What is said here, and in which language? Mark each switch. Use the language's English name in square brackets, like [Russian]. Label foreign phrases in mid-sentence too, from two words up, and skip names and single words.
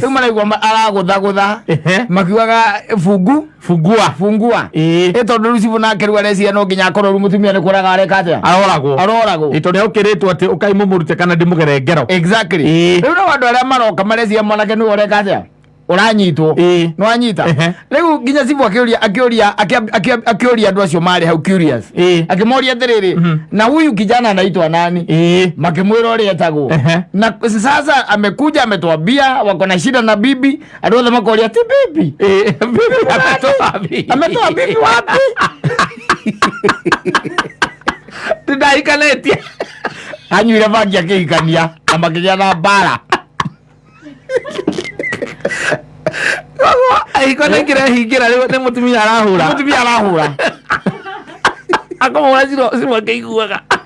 [Kikuyu] Rĩu maraigua aragũthagũtha makiugaga fungua tondũ rĩu Cibũ nake rĩu areciria no nginya akorwo rĩu mũtumia nĩ kũraga areka atĩa aroragwo tondũ nĩũkĩrĩtwo atĩ ũkaimũmũrute kana ndĩmũgere ngero. [English] Exactly. [Kikuyu] Rĩu no andũ arĩa maroka mareciria mwanake nĩwe ũreka atĩa ũranyitwo no anyita. Rĩu nginya Cibũ akĩũria andũ acio marĩ hau curious, akĩmoria atĩrĩrĩ, [Swahili] na huyu kijana anaitwa nani? [Kikuyu] Makĩmwĩra ũrĩa etagwo, [Swahili] na sasa amekuja ametuambia wako na shida na bibi. [Kikuyu] Andũ othe makoria [Swahili] ati bibi ametoa bibi wapi? [Kikuyu] Ndaikanĩtie anyuire bangi akĩhikania na makĩgĩa na mbara. Aikona kĩrehingĩra rĩu nĩ mũtumia arahũra akamũhũra Cibũ akĩiguaga